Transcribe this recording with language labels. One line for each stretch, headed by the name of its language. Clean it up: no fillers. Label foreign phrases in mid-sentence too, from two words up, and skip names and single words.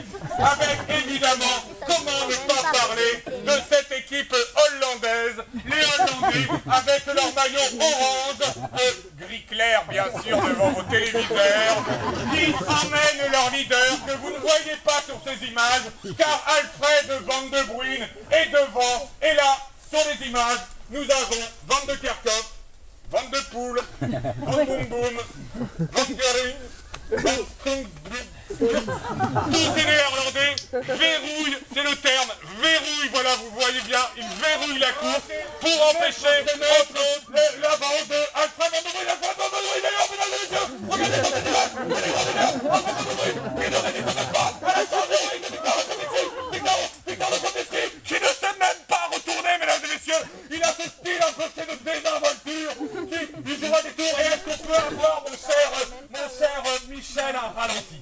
French: Avec évidemment, comment ne pas parler de cette équipe hollandaise, les Hollandais avec leur maillot orange, gris clair bien sûr devant vos téléviseurs, qui emmènent leur leader que vous ne voyez pas sur ces images, car Alfred Van de Bruyn est devant, et là, sur les images, nous avons Van de Kerkhoff, Van de Poel, Van Boom Boom, Van Gering, Van Springbrook, tous ces néerlandais verrouillent, c'est le terme, verrouillent, voilà, vous voyez bien, ils verrouillent la course pour empêcher l'avant de Alfred Van de Bruyn, Alfred Van de Bruyn, d'ailleurs, mesdames et messieurs, regardez son image, Alfred Van de Bruyn, qui ne résiste pas à la chance de Victor Lefebvre, qui ne sait même pas retourner, mesdames et messieurs, il a ce style imposé de désinvolture, il jouera des tours, et est-ce qu'on peut avoir, mon cher Michel, un ralenti?